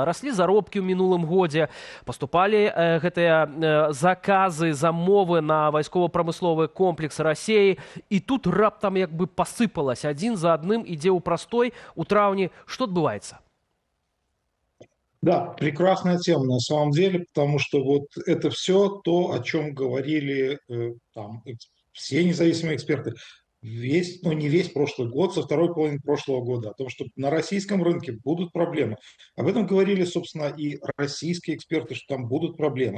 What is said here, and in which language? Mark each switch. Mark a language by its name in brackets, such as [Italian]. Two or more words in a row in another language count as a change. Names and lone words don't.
[Belarusian] Раслі заробкі ў мінулым годзе, паступалі гэтыя заказы, замовы на вайскова-прамысловы комплекс Расіі. І тут раптам як бы пасыпалася. Адзін за адным ідзе ў прастой у траўні. Што адбываецца? [Russian] Да, прекрасная тема на самом деле, потому что вот это все то, о чем говорили там все независимые эксперты весь, ну не весь прошлый год, со второй половины прошлого года, о том, что на российском рынке будут проблемы. Об этом говорили, собственно, и российские эксперты, что там будут проблемы.